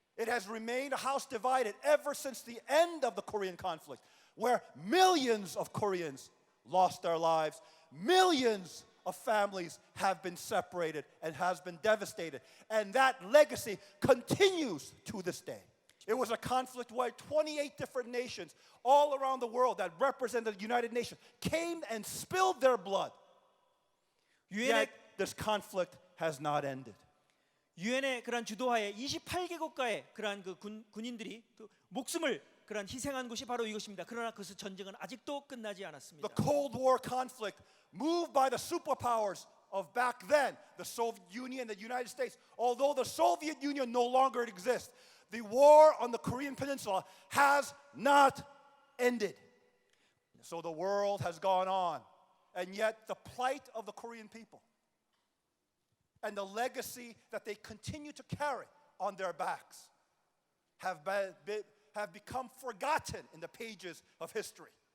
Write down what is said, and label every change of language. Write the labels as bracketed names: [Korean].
[English] It has remained a house divided ever since the end of the Korean conflict, where millions of Koreans lost their lives, millions of families have been separated and has been devastated. And that legacy continues to this day. It was a conflict where 28 different nations all around the world that represented the United Nations came and spilled their blood. Yet this conflict has not ended. [Korean] 유엔의 그러한 주도하에 28개국가의 그러한 그 군인들이 그 목숨을 그러한 희생한 곳이 바로 이것입니다. 그러나 그 전쟁은 아직도 끝나지 않았습니다. [English] The Cold War conflict, moved by the superpowers of back then, the Soviet Union, the United States, although the Soviet Union no longer exists, the war on the Korean Peninsula has not ended. So the world has gone on, and yet the plight of the Korean people and the legacy that they continue to carry on their backs have become forgotten in the pages of history.